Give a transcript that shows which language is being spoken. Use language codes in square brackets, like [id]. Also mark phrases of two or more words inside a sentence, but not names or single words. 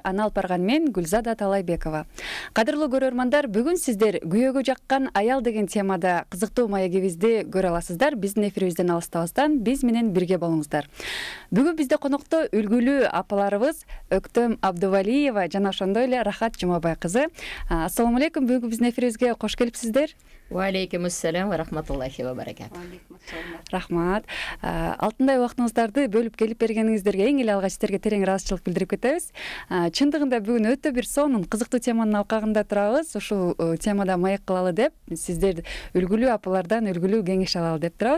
[ky] Аны алып барган мен Гүлзада Талайбекова. Кадырлуу көрөрмандар, бүгүн сиздер күйөөгө жаккан аял деген темада кызыктуу маегибизди көрө аласыздар. Биздин эфирибизден алыстабастан биз менен бирге болуңуздар. Бүгүн бизде конокто үлгүлүү апаларыбыз Өктөм Абдувалиева жана ошондой эле Рахат Жумабай кызы. [ar] السلام عليكم, [ky] бүгүнкү биздин эфирибизге кош келипсиздер. [ar] وعليكم السلام ورحمة الله وبركاته. [ky] Рахмат. Алтындай убактыңыздарды бөлүп келип бергениңиздерге эң эле алгач сиздерге терең ыраазычылык билдирип кетебиз. Чындыгында бүгүн өтө бир сонун кызыктуу теманын алкагында турабыз. Ушул темада маек кылалы деп, сиздер үлгүлүү апалардан үлгүлүү кеңеш алалы деп турабыз.